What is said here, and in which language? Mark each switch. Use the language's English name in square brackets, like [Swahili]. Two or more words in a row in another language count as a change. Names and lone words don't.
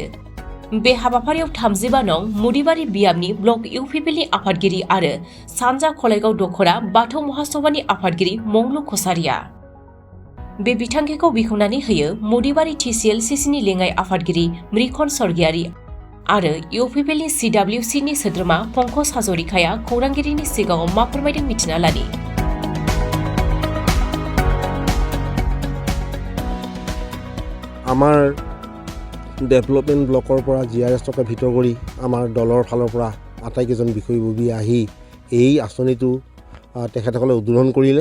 [Bodo] बे हाबाफारियाव 35 नं मुदिबारि बियाबनि ब्लक इउपिपिएलनि आफादगिरि आरो सानजा खलायगाव दखरा बाथौ महासभानि आफादगिरि मंगलु कसारिया। बे बिथांखिखौ बेखेवनानै होयो मुदिबारि टिसिएलसिसिनि लेङाइ आफादगिरि मृखन स्वर्गियारि आरो इउपिपिएलनि सिडब्लिउसिनि सोद्रोमा पंकज हाजरिकाया खौरांगिरिनि सिगाङाव मा फोरमायदों मिथिना लानि। [Assamese] আমাৰ ডেভেলপমেণ্ট ব্লকৰ পৰা জিআৰএছ টকা ভিতৰ কৰি আমাৰ দলৰ ফালৰ পৰা আটাইকেইজন বিষয়ববী আহি এই আঁচনিটো তেখেতসকলে উদ্বোধন কৰিলে।